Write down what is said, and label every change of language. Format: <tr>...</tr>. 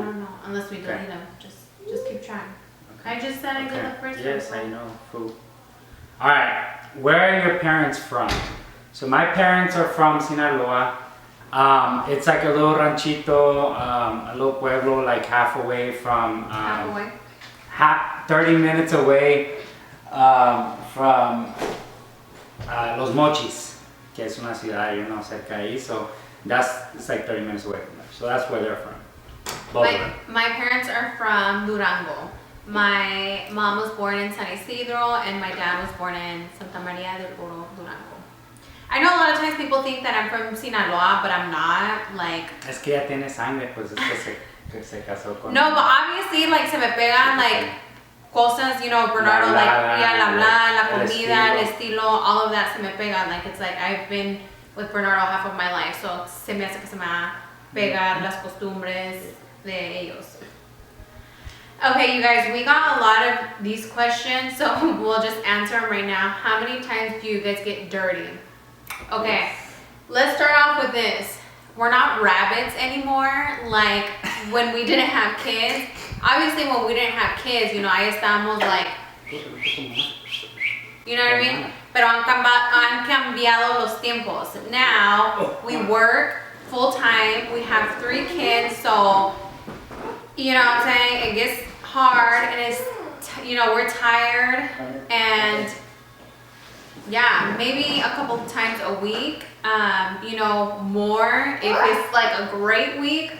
<en>I don't know, unless we delete them. Just keep trying. Okay. I just said I did the first one. Yes, I know. Cool. Alright, where are your parents from? So my parents are from Sinaloa. It's like a little ranchito, a little pueblo, like half away from... half away? 30 minutes away from Los Mochis,</en> <es>que es una ciudad,</es> <en>you know,</en> <es>cerca ahí.</es> <en>So it's like 30 minutes away from there. So that's where they're from. Both of them. My parents are from Durango. My mom was born in San Isidro, and my dad was born in Santa Maria del Oro, Durango. I know a lot of times people think that I'm from Sinaloa, but I'm not. Like.</en> <es>Es que ya tiene sangre, pues es que se casó con.</es> <en>No, but obviously, like,</en> <es>se me pegan like cosas, you know, Bernardo, like, la comida, el estilo,</es> <en>all of that</en> <es>se me pega.</es> <en>Like, it's like I've been with Bernardo half of my life, so</en> <es>se me hace que se me va a pegar las costumbres de ellos.</es> <en>Okay, you guys, we got a lot of these questions, so we'll just answer them right now. How many times do you guys get dirty? Okay, let's start off with this. We're not rabbits anymore, like when we didn't have kids. Obviously, when we didn't have kids, you know,</en> <es>ahí estábamos</es> <en>like, you know what I mean?</en> <es>Pero han cambiado los tiempos.</es> <en>Now, we work full time, we have 3 kids, so, you know what I'm saying? It gets hard, and it's, you know, we're tired, and Yeah, maybe a couple times a week. You know, more if it's like a great week.</en>